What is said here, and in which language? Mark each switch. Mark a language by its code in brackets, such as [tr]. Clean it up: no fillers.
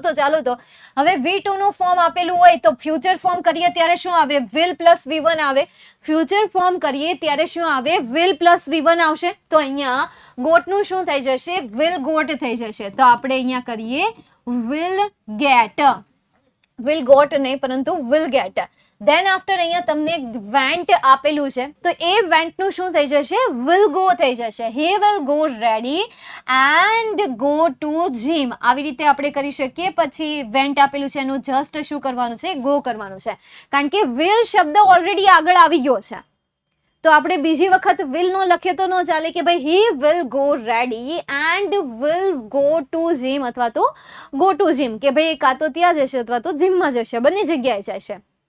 [gu] તો ચાલો, તો હવે V2 નું ફોર્મ આપેલું હોય તો ફ્યુચર ફોર્મ કરીએ ત્યારે શું આવે? will પ્લસ V1 આવે. ફ્યુચર ફોર્મ કરીએ ત્યારે શું આવે? will પ્લસ V1 આવશે. તો અહીંયા ગોટનું શું થઈ જશે? will ગોટ થઈ જશે. તો આપણે અહીંયા કરીએ will get. will got નહીં પરંતુ will get. then after અહીંયા તમને went આપેલું છે તો એ went નું શું થઈ જશે? will go થઈ જશે. [en] he will go ready and go to gym. [gu] આવી રીતે આપણે કરી શકીએ. પછી went આપેલું છે એનું જસ્ટ શું કરવાનું છે? go કરવાનું છે, કારણ કે will શબ્દ ઓલરેડી આગળ આવી ગયો છે. તો આપણે બીજી વખત will નો લખીએ તો ન ચાલે કે ભાઈ [en] he will go ready and will go to gym [gu] અથવા તો go to gym, કે ભાઈ કાં તો ત્યાં જશે અથવા તો જીમમાં જશે, બંને જગ્યાએ જશે.